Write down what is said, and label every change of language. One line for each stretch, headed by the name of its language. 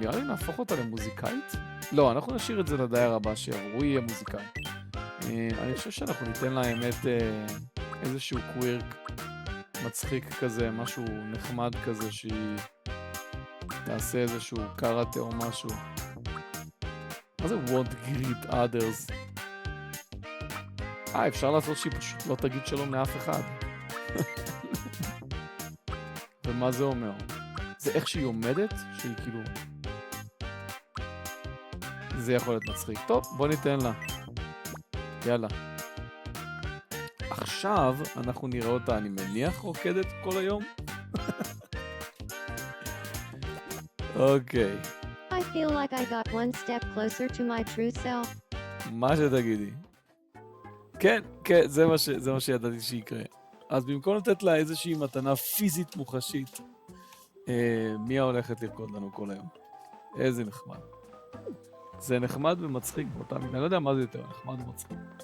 Hebrew: נראה לי נהפוך אותה למוזיקאית? לא, אנחנו נשאיר את זה לדייר הבא שיבוא, הוא יהיה מוזיקאי. אני חושב שאנחנו ניתן לה האמת איזשהו קווירק מצחיק כזה, משהו נחמד כזה, שהיא תעשה איזשהו קראטה או משהו. מה זה
English: won't greet others?
Hebrew: אפשר לעשות שהיא פשוט לא תגיד שלום לאף אחד. ומה זה אומר? זה איך שהיא עומדת, שהיא כאילו... זה יכול להיות מצחיק. טוב, בוא ניתן לה. יאללה. עכשיו אנחנו נראה אותה, אני מניח, רוקדת כל היום. אוקיי,
English: I feel like I got one step closer to my true self.
Hebrew: מה שתגידי. כן, כן, זה מה שידעתי שיקרה. אז במקום לתת לה איזושהי מתנה פיזית מוחשית, מיה הולכת לרקוד לנו כל היום. איזה נחמד. זה נחמד ומצחיק באותה מידה, אני לא יודע מה זה יותר, נחמד ומצחיק.